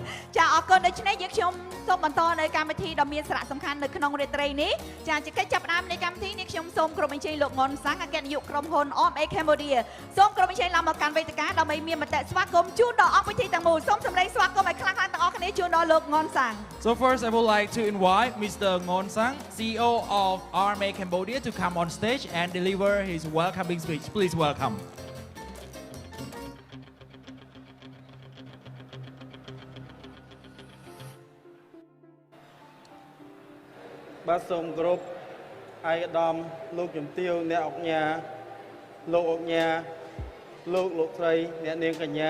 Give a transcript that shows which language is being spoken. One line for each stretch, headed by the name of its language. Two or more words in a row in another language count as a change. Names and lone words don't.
Khmer: ចាអរគុណដូច្នេះយើងខ្ញុំសូមបន្តនៅកម្មវិធីដ៏មានសារៈសំខាន់នៅក្នុងរាត្រីនេះចាជាកិច្ចចាប់ផ្ដើមនៃកម្មវិធីនេះខ្ញុំសូមក្រុមអញ្ជើញលោកងុនសាំងអគ្គនាយកក្រុមហ៊ុន OMA Cambodia សូមក្រុមអញ្ជើញឡើងមកកាន់វេទិកាដើម្បីមានមតិស្វាគមន៍ជូនដល់អង្គពិធីទាំងមូលសូមសម្លេងស្វាគមន៍ឲ្យខ្លាំងៗទាំងអស់គ្នាជូនដល់លោកងុនសាំង
English: So first I would like to invite Mr. Ngon Sang, CEO of OMA Cambodia to come on stage and deliver his welcoming speech. Please welcome.
Khmer: បាទសូមគោរពអាយដាមលោកជំទាវអ្នកអង្គញាលោកអង្គញាលោកស្រីអ្នកនាងកញ្ញា